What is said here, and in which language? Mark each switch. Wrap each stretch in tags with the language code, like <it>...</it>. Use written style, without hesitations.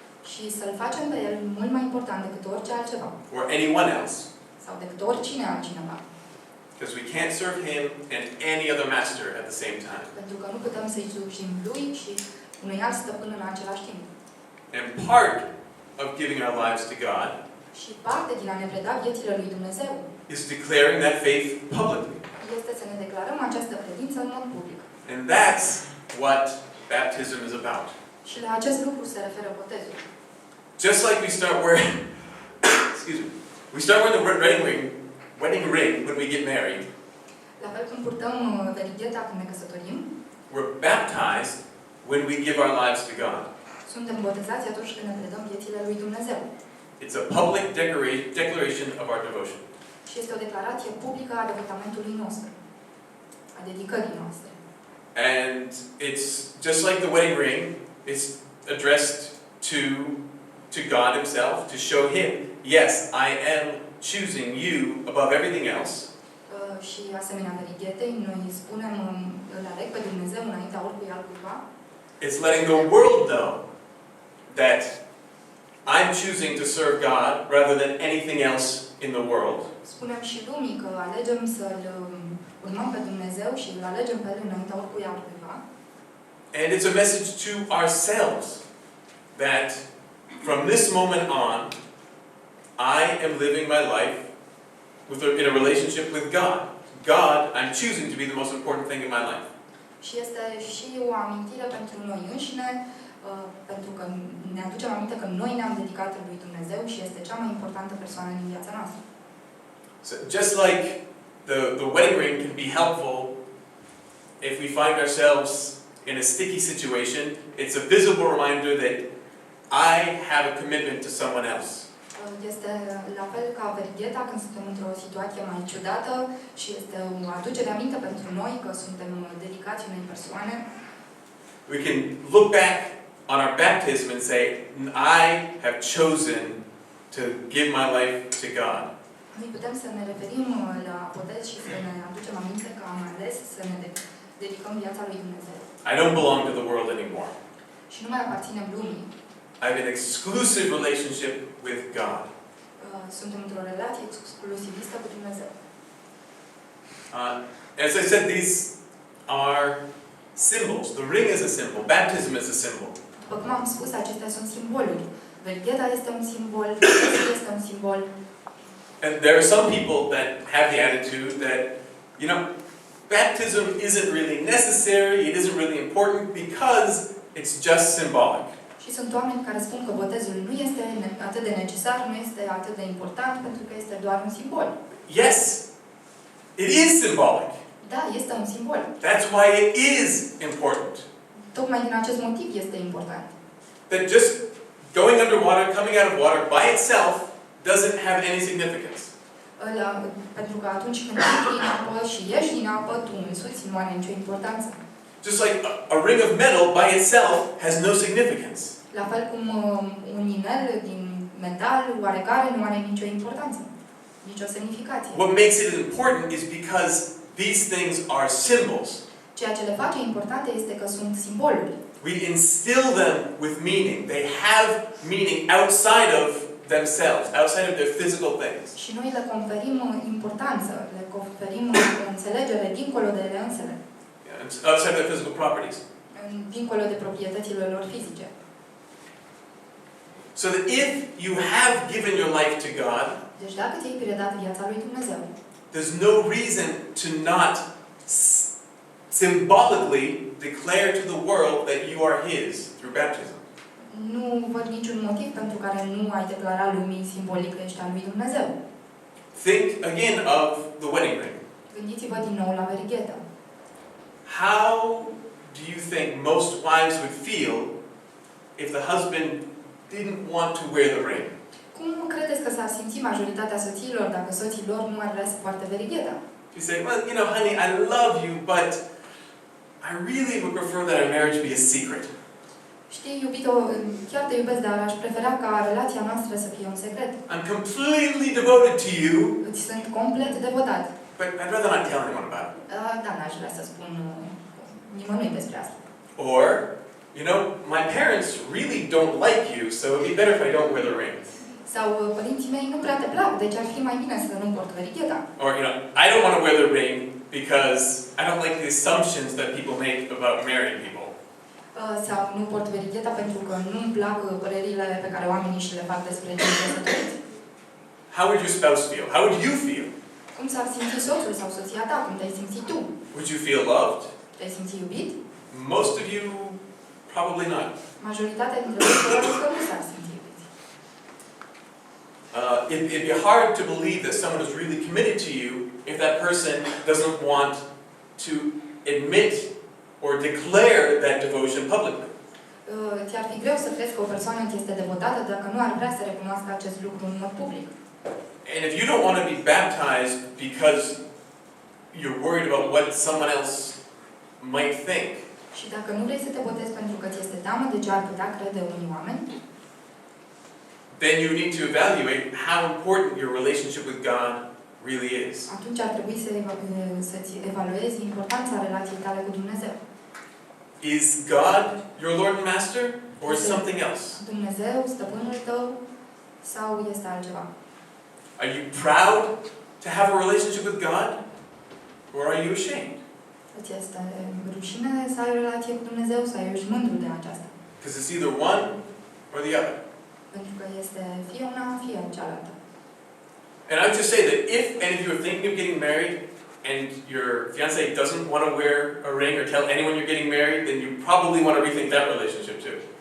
<ro>și să-L facem pe El mult mai important decât orice altceva</ro> <en>or anyone else.</en> <ro>sau decât oricine altcineva.</ro> <en>Because we can't serve Him and any other master at the same time.</en> <ro>Pentru că nu putem să-i slujim Lui și unui alt stăpân în același timp.</ro> <en>And part of giving our lives to God</en> <ro>Și parte din a ne preda viețile lui Dumnezeu</ro> <en>is declaring that faith publicly.</en> <ro>este să ne declarăm această credință în mod public.</ro> <en>And that's what baptism is about.</en> <ro>Și la acest lucru se referă botezul.</ro> <en>Just like we start wearing, excuse me, we start wearing the wedding ring when we get married,</en> <ro>La fel cum purtăm verigheta când ne căsătorim,</ro> <en>we're baptized when we give our lives to God.</en> <ro>suntem botezați atunci când ne predăm viețile lui Dumnezeu.</ro> <en>It's a public declaration of our devotion.</en> <ro>Și este o declarație publică a devotamentului nostru, a dedicării noastre.</ro> <en>And it's just like the wedding ring, it's addressed to God Himself, to show Him, yes, I am choosing you above everything else.</en> <ro>Și asemenea verighetei, noi spunem, îl aleg pe Dumnezeu înaintea oricui altcuiva.</ro> <en>It's letting the world know that I'm choosing to serve God rather than anything else in the world.</en> <ro>Spunem și lumii că alegem să-L urmăm pe Dumnezeu și îl alegem pe El înaintea oricui altcuiva.</ro> <en>And it's a message to ourselves that from this moment on, I am living my life in a relationship with God. God, I'm choosing to be the most important thing in my life.</en> <ro>Și este și o amintire pentru noi înșine, pentru că ne aducem aminte că noi ne-am dedicat lui Dumnezeu și este cea mai importantă persoană din viața noastră.</ro> <en>So just like the wedding ring can be helpful if we find ourselves in a sticky situation, it's a visible reminder that I have a commitment to someone else.</en> <ro>Este la fel ca vergheta când suntem într-o situație mai ciudată și este o aducere aminte pentru noi că suntem dedicați unei persoane.</ro> <en>We can look back on our baptism and say, I have chosen to give my life to God.</en> <ro>Noi putem să ne referim la botez și să ne aducem aminte că am ales să ne dedicăm viața lui Dumnezeu.</ro> <en>I don't belong to the world anymore.</en> <ro>Și nu mai aparținem lumii.</ro> <en>I have an exclusive relationship with God.</en> <ro>Suntem într-o relație exclusivistă cu Dumnezeu.</ro> <en>As I said, these are symbols. The ring is a symbol. Baptism is a symbol.</en> <ro>După cum am spus, acestea sunt simboluri. Vergheta este un simbol, botezul este un simbol.</ro> <en>And there are some people that have the attitude that, you know, baptism isn't really necessary, it isn't really important because it's just symbolic.</en> <ro>Și sunt oameni care spun că botezul nu este atât de necesar, nu este atât de important, pentru că este doar un simbol.</ro> <en>Yes, it is symbolic.</en> <ro>Da, este un simbol.</ro> <en>That's why it is important.</en> <ro>Tocmai din acest motiv este important.</ro> <en>That just going underwater, coming out of water by itself doesn't have any significance.</en> <ro>Pentru că atunci când intri în apă și ieși din apă, tu însuți nu are nicio importanță.</ro> <en>Just like a ring of metal by itself has no significance.</en> <ro>La fel cum un inel din metal oarecare nu are nicio importanță, nicio semnificație.</ro> <en>What makes it important is because these things are symbols.</en> <ro>Ceea ce le face importante este că sunt simboluri.</ro> <en>We instill them with meaning. They have meaning outside of themselves, outside of their physical things.</en> <ro>Și noi le conferim importanță, le conferim înțelegere dincolo de ele însele.</ro> <en>Outside of their physical properties.</en> <ro>Dincolo de proprietățile lor fizice.</ro> <en>So that if you have given your life to God,</en> <ro>Deci dacă ți-ai predat viața lui Dumnezeu,</ro> <en>there's no reason to not symbolically declare to the world that you are His through baptism.</en> <ro>nu văd niciun motiv pentru care nu ai declara lumii simbolic că ești al lui Dumnezeu.</ro> <en>Think again of the wedding ring.</en> <ro>Gândiți-vă din nou la verighetă.</ro> <en>How do you think most wives would feel if the husband didn't want to wear the ring?</en> <ro>Cum credeți că s-ar simți majoritatea soțiilor dacă soții lor nu ar vrea să poarte verigheta?</ro> <en>You say, well, you know, honey, I love you, but I really would prefer that our marriage be a secret.</en> <ro>Știi, iubito, chiar te iubesc, dar aș prefera ca relația noastră să fie un secret.</ro> <en>I'm completely devoted to you,</en> <ro>Îți sunt complet devotat.</ro> <en>but I'd rather not tell anyone about it.</en> <ro>Da, n-aș vrea să spun nimănui despre asta.</ro> <en>Or, you know, my parents really don't like you, so it'd be better if I don't wear the ring.</en> <ro>Sau părinții mei nu prea te plac, deci ar fi mai bine să nu port verigheta.</ro> <en>Or, you know, I don't want to wear the ring because I don't like the assumptions that people make about married people.</en> <ro>Sau nu port verigheta pentru că nu-mi plac părerile pe care oamenii și le fac despre cei căsătoriți.</ro> <en>How would your spouse feel? How would you feel?</en> <ro>Cum s-ar simți soțul sau soția ta? Cum te-ai simți tu?</ro> <en>Would you feel loved?</en> <ro>Te-ai simți iubit?</ro> <en>Most of you, probably not.</en> <ro>Majoritatea dintre voi probabil că nu s-ar simți iubiți.</ro> <en>It'd be hard to believe that someone is really committed to you if that person doesn't want to admit or declare that devotion publicly.</en> <ro>Ți-ar fi greu să crezi că o persoană ți este devotată dacă nu ar vrea să recunoască acest lucru în mod public.</ro> <en>And if you don't want to be baptized because you're worried about what someone else might think,</en> <ro>Și dacă nu vrei să te botezi pentru că ți este teamă de ce ar putea crede unii oameni,</ro> <en>then you need to evaluate how important your relationship with God really is.</en> <ro>atunci ar trebui să-ți evaluezi importanța relației tale cu Dumnezeu.</ro> <en>Is God your Lord and Master, or is something else?</en> <ro>Dumnezeu, stăpânul tău, sau este altceva?</ro> <en>Are you proud to have a relationship with God? Or are you ashamed?</en> <ro>Îți este rușine să ai o relație cu Dumnezeu sau ești mândru de aceasta?</ro> <en>Because it's either one or the other.</en> <ro>Pentru că este fie una, fie cealaltă.</ro> <en>And I would just say that if any of you are thinking of getting married and your fiancé doesn't want to wear a ring or tell anyone you're getting married, then you probably want to rethink that relationship too.</en>